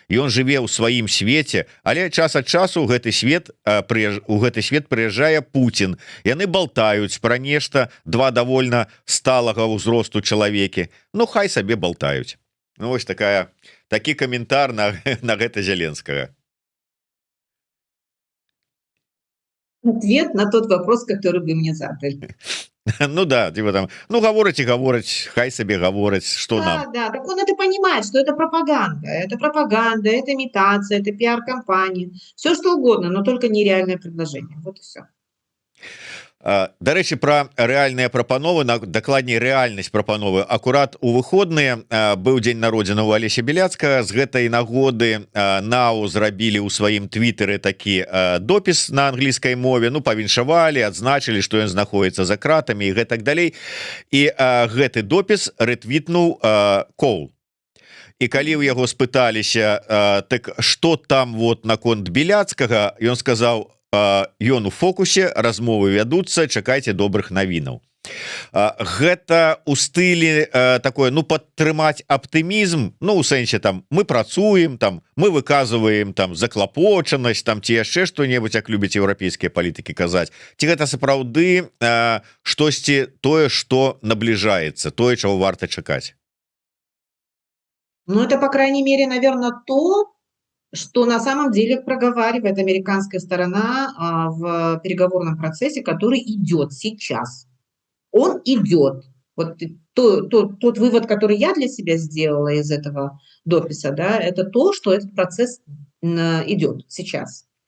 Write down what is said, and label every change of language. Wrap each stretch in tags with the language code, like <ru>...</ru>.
<be>Ён жыве ў сваім свеце, але час ад часу у гэты свет прыязджае Путін. Яны балтаюць пра нешта, два давольна сталага ўзросту чалавекі. Ну, хай сабе балтаюць. Ну, вось такі каментар на гэта Зеленскага.</be> <ru>Ответ на тот вопрос, который вы мне задали. Ну да, типа там,</ru> <be>ну гавораць і гавораць, хай сабе гавораць, што нам.</be> <ru>Да, так он это понимает, что это пропаганда, это имитация, это пиар-компания, все что угодно, но только нереальное предложение. Вот и все.</ru> <be>Дарэчы, пра рэальныя прапановы, дакладней рэальнасць прапановы. Акурат у выходныя быў дзень народзінаў у Алеся Беляцкага. З гэтай нагоды НАУ зрабілі ў сваім твітары такі допіс на англійскай мове. Ну, павіншавалі, адзначылі, што ён знаходіцца за кратамі і гэтак далей. І гэты допіс рэтвітнуў Коул. І калі ў яго спыталіся, так што там вот наконт Беляцкага, ён сказаў: ён у фокусе, размовы вядуцца, чакайце добрых навінаў. Гэта у стылі такое, ну, падтрымаць аптымізм, ну, у сэнсе там мы працуем, там мы выказваем там заклапочанасць, там ці яшчэ што-небудзь, як любяць еўрапейскія палітыкі казаць. Ці гэта сапраўды штосьці тое, што набліжаецца, тое, чаго варта чакаць?</be> <ru>Ну, это, по крайней мере, наверное, то, что на самом деле проговаривает американская сторона в переговорном процессе, который идет сейчас. Он идет. Вот тот вывод, который я для себя сделала из этого дописа, да, это то, что этот процесс идет сейчас.</ru>